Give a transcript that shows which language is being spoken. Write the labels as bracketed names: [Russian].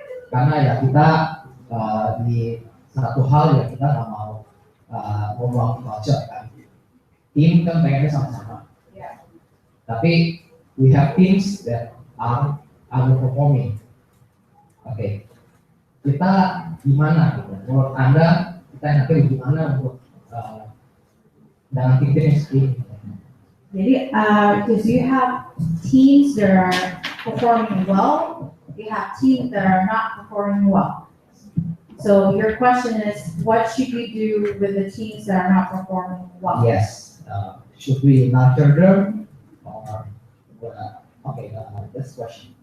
[Indonesian] Karena ya kita di satu hal ya kita nggak mau membangun culture kan. Tim kan pengennya sama-sama. Tapi [English] we have teams that are underperforming. [Indonesian] Oke, kita gimana gitu? Menurut Anda kita nanti gimana untuk dengan tim yang seperti ini? Jadi, [English] because you have teams that are performing well, you have teams that are not performing well. So your question is, what should we do with the teams that are not performing well? Yes, should we nurture them or okay, that's the question.